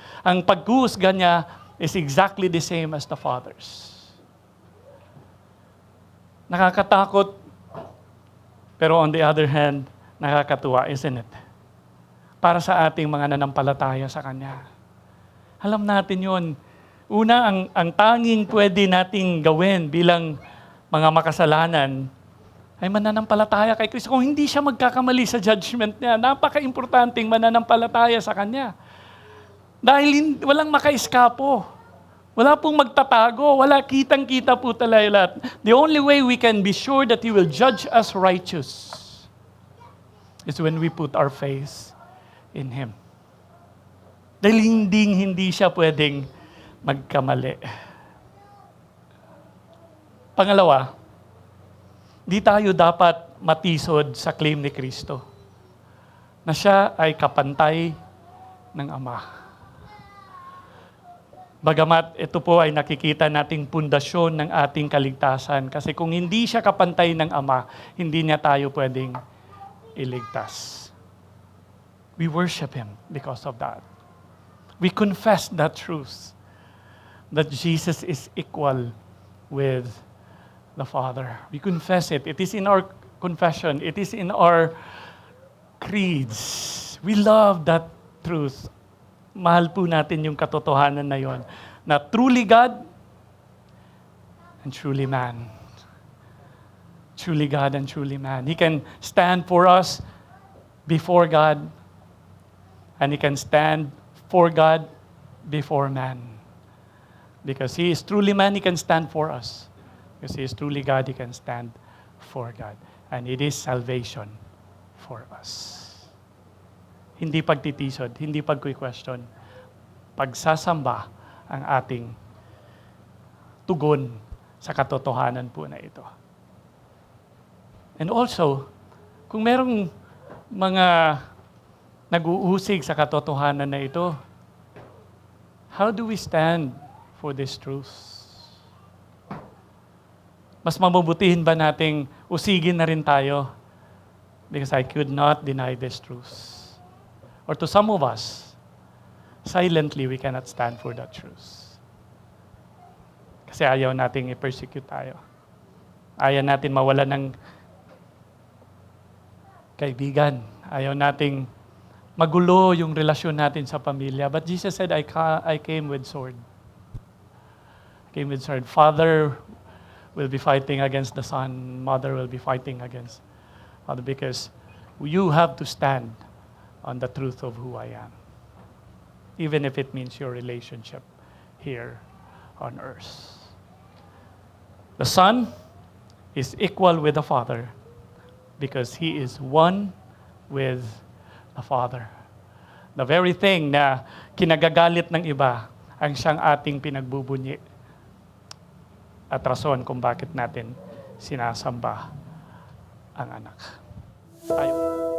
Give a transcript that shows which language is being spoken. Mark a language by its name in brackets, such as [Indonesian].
[Filipino] Ang paghuhusga niya [English] is exactly the same as the Father's. [Filipino] Nakakatakot, pero [English] on the other hand, [Filipino] nakakatuwa, [English] isn't it? [Filipino] Para sa ating mga nanampalataya sa Kanya. Alam natin yun. Una, ang tanging pwede nating gawin bilang mga makasalanan ay mananampalataya kay Kristo. Kung hindi siya magkakamali sa judgment niya, napaka-importanting mananampalataya sa Kanya. Dahil walang makaiskapo. Wala pong magtatago. Wala, kitang-kita po talaga lahat. [English] The only way we can be sure that He will judge us righteous is when we put our faith in Him. [Filipino] Dahil hindi siya pwedeng magkamali. Pangalawa, di tayo dapat matisod sa claim ni Kristo na siya ay kapantay ng Ama. Bagamat ito po ay nakikita nating pundasyon ng ating kaligtasan. Kasi kung hindi siya kapantay ng Ama, hindi niya tayo pwedeng iligtas. [English] We worship Him because of that. We confess that truth, that Jesus is equal with the Father. We confess it. It is in our confession. It is in our creeds. We love that truth. [Filipino] Mahal po natin yung katotohanan na yon, na [English] truly God and truly man. Truly God and truly man. He can stand for us before God, and He can stand for God before man. Because He is truly man, He can stand for us. Because He is truly God, He can stand for God. And it is salvation for us. [Filipino] Hindi pagtitisod, hindi pag-question. Pagsasamba ang ating tugon sa katotohanan po na ito. [English] And also, [Filipino] kung merong mga nag-uusig sa katotohanan na ito, [English] how do we stand for this truth? [Filipino] Mas mabubutihin ba nating usigin na rin tayo? [English] Because I could not deny this truth. Or to some of us, silently we cannot stand for that truth. [Filipino] Kasi ayaw nating i-persecute tayo. Ayaw natin mawala ng kaibigan. Ayaw nating magulo yung relasyon natin sa pamilya. [English] But Jesus said, I came with sword. I came with sword. Father will be fighting against the son. Mother will be fighting against father, because you have to stand on the truth of who I am. Even if it means your relationship here on earth. The Son is equal with the Father because He is one with the Father. The very thing [Filipino] na kinagagalit ng iba ang siyang ating pinagbubunyi at rason kung bakit natin sinasamba ang anak. Tayo.